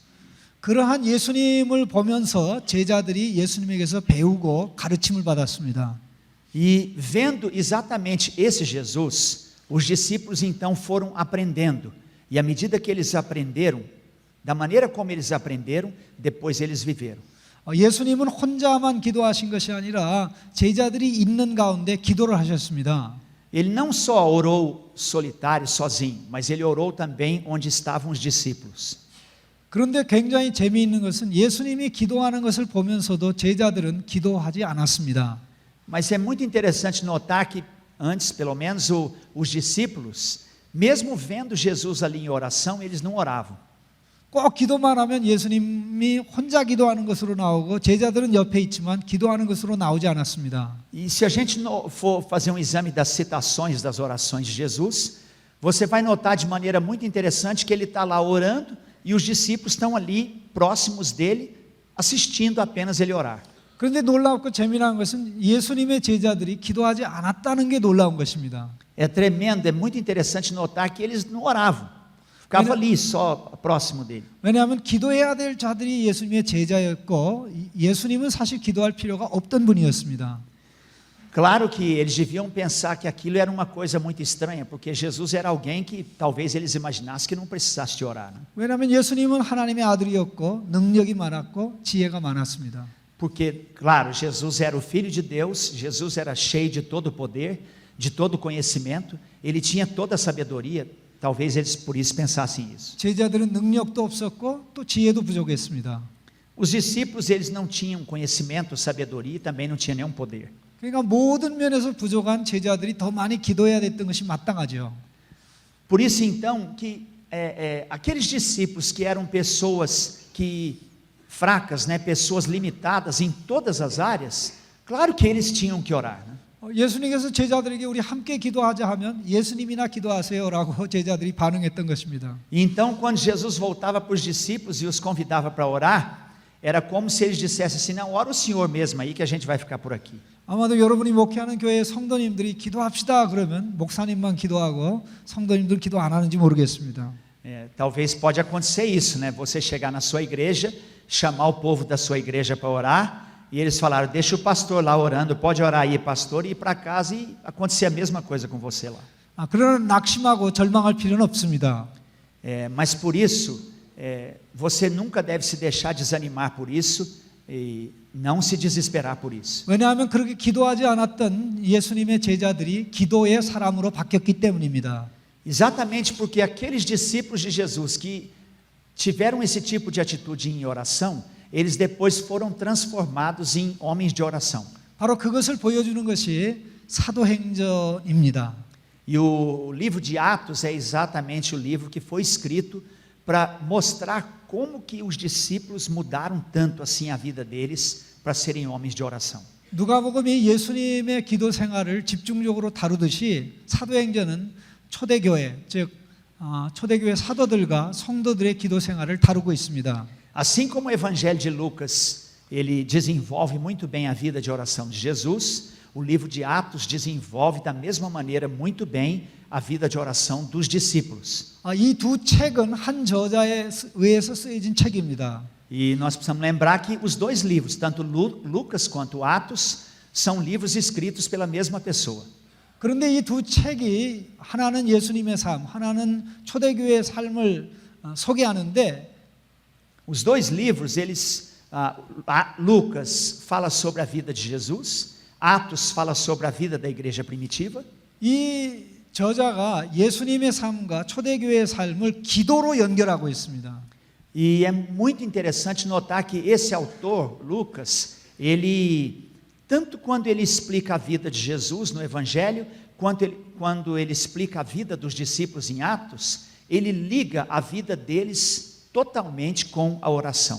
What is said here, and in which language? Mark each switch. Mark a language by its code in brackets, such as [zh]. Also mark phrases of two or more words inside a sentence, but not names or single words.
[ko] 그러한 예수님을 보면서 제자들이 예수님에게서 배우고 가르침을 받았습니다. [pt] E vendo exatamente esse Jesus, os discípulos então foram aprendendo. E à medida que eles aprenderam, da maneira como eles aprenderam, depois eles viveram. [ko] 예수님은 혼자만 기도하신 것이 아니라 제자들이 있는 가운데 기도를 하셨습니다. [pt] Ele não só orou solitário, sozinho, mas ele orou também onde estavam os discípulos. [ko] 그런데 굉장히 재미있는 것은 예수님이 기도하는 것을 보면서도 제자들은 기도하지 않았습니다. [pt] Mas é muito interessante notar que antes, pelo menos os discípulos, mesmo vendo Jesus ali em oração, eles não oravam. [ko] 꼭 기도만 하면 예수님이 혼자 기도하는 것으로 나오고 제자들은 옆에 있지만 기도하는 것으로 나오지 않았습니다. [pt] E se a gente for fazer um exame das citações das orações de Jesus, você vai notar de maneira muito interessante que ele está lá orando e os discípulos estão ali próximos dele, assistindo apenas ele orar. [ko] 그런데 놀랍고 재미난 것은 예수님의 제자들이 기도하지 않았다는 게 놀라운 것입니다. [pt] É tremendo, é muito interessante notar que eles não oravam. Ficava ali só próximo dele. [ko] 왜냐하면 기도해야 될 자들이 예수님의 제자였고 예수님은 사실 기도할 필요가 없던 분이었습니다. [pt] Claro que eles deviam pensar que aquilo era uma coisa muito estranha, porque Jesus era alguém que talvez eles imaginassem que não precisasse de orar. Né? [ko] 왜냐하면 예수님은 하나님의 아들이었고 능력이 많았고 지혜가 많았습니다. [pt] Porque, claro, Jesus era o Filho de Deus, Jesus era cheio de todo o poder, de todo o conhecimento, ele tinha toda a sabedoria. Talvez eles por isso pensassem isso. [ko] 제자들은 능력도 없었고 또 지혜도 부족했습니다. [pt] Os discípulos eles não tinham conhecimento, sabedoria e também não tinham nenhum poder. [ko] 그러니까 모든 면에서 부족한 제자들이 더 많이 기도해야 됐던 것이 마땅하죠. [pt] Por isso então que aqueles discípulos que eram pessoas que fracas, né, pessoas limitadas em todas as áreas, claro que eles tinham que orar. Né? [ko] 예수님께서 제자들에게 우리 함께 기도하자 하면 예수님이나 기도하세요라고 제자들이 반응했던 것입니다. [pt] Então, quando Jesus voltava para os discípulos e os convidava para orar, era como se eles dissessem assim: não, ora o Senhor mesmo aí que a gente vai ficar por aqui. [ko] 아마도 여러분이 목회하는 교회 성도님들이 기도합시다 그러면 목사님만 기도하고 성도님들 기도 안 하는지 모르겠습니다. [pt] Talvez pode acontecer isso, né? Você chegar na sua igreja, chamar o povo da sua igreja para orar. E eles falaram: deixa o pastor lá orando, pode orar aí, pastor, e ir para casa e acontecer a mesma coisa com você lá. [ko] 그러나 낙심하고 절망할 필요는 없습니다. [pt] Mas por isso, você nunca deve se deixar desanimar por isso e não se desesperar por isso. [ko] 왜냐하면 그렇게 기도하지 않았던 예수님의 제자들이 기도의 사람으로 바뀌었기 때문입니다. [pt] Exatamente porque aqueles discípulos de Jesus que tiveram esse tipo de atitude em oração, eles depois foram transformados em homens de oração. [ko] 바로 그것을 보여주는 것이 사도행전입니다. [pt] E o livro de Atos é exatamente o livro que foi escrito para mostrar como que os discípulos mudaram tanto assim a vida deles para serem homens de oração. [ko] 누가복음이 예수님의 기도 생활을 집중적으로 다루듯이 사도행전은 초대교회, 즉 초대교회 사도들과 성도들의 기도 생활을 다루고 있습니다. [pt] Assim como o Evangelho de Lucas, ele desenvolve muito bem a vida de oração de Jesus, o livro de Atos desenvolve da mesma maneira muito bem a vida de oração dos discípulos. [ko] 이 두 책은 한 저자에 의해서 쓰여진 책입니다. [pt] E nós precisamos lembrar que os dois livros, tanto Lucas quanto Atos, são livros escritos pela mesma pessoa. [ko] 그런데 이 두 책이 하나는 예수님의 삶, 하나는 초대교회의 삶을 소개하는데 [pt] Os dois livros, Lucas fala sobre a vida de Jesus, Atos fala sobre a vida da igreja primitiva. [ko] 이 저자가 예수님의 삶과 초대교회의 삶을 기도로 연결하고 있습니다. [pt] E é muito interessante notar que esse autor, Lucas, ele, tanto quando ele explica a vida de Jesus no Evangelho, quando ele explica a vida dos discípulos em Atos, ele liga a vida deles totalmente com a oração.